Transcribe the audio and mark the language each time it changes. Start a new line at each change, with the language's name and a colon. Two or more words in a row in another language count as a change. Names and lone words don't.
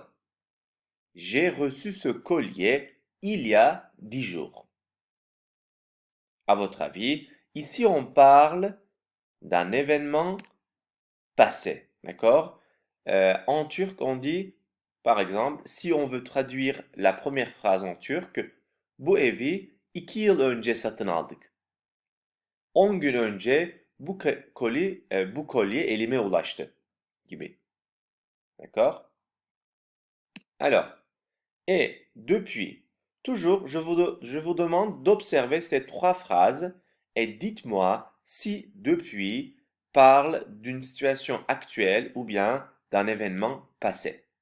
French: J'ai reçu ce collier il y a 10 jours. À votre avis, ici on parle d'un événement passé. D'accord? En turc, on dit, par exemple, si on veut traduire la première phrase en turc,
Turkish: bu evi 2 yıl önce satın aldık. 10 gün önce bu kolye elime ulaştı gibi.
French: D'accord? Alors, et depuis, toujours, je vous demande d'observer ces 3 phrases et dites-moi si depuis parle d'une situation actuelle ou bien d'un événement passé.